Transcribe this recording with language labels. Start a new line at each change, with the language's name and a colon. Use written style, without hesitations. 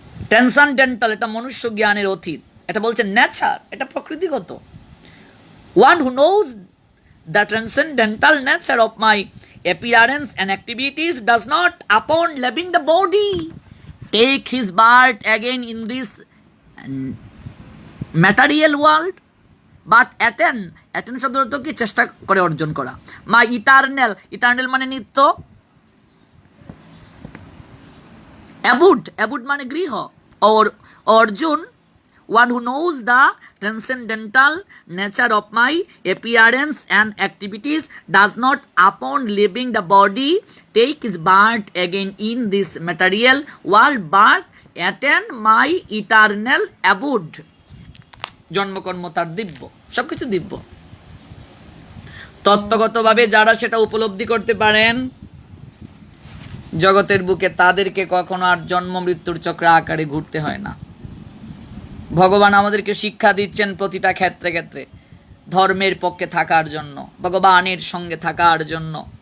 Bangla: Transcendental এটা মনুষ্য জ্ঞানের অতীত, এটা বলছে নেচার, এটা প্রকৃতিগত।
English: one who knows the transcendental nature of my appearance and activities does not, upon leaving the body, take his birth again in this material world, but attain
Bangla: শব্দ অর্থ কি? চেষ্টা করে অর্জন করা। my eternal মানে নিত্য, abode মানে গৃহ।
English: Arjun, one who knows the transcendental nature of my appearance and activities does not, upon leaving the body, take his birth again in this material world, but attain my eternal abode.
Bangla: জন্মকর্ম তার দিব্য, সবকিছু দিব্য। তত্ত্বগতভাবে যারা সেটা উপলব্ধি করতে পারেন জগতের বুকে, তাদেরকে কখনো আর জন্ম মৃত্যুর চক্রে আকারে ঘুরতে হয় না। ভগবান আমাদেরকে শিক্ষা দিচ্ছেন প্রতিটা ক্ষেত্রে ক্ষেত্রে ধর্মের পক্ষে থাকার জন্য, ভগবানের সঙ্গে থাকার জন্য।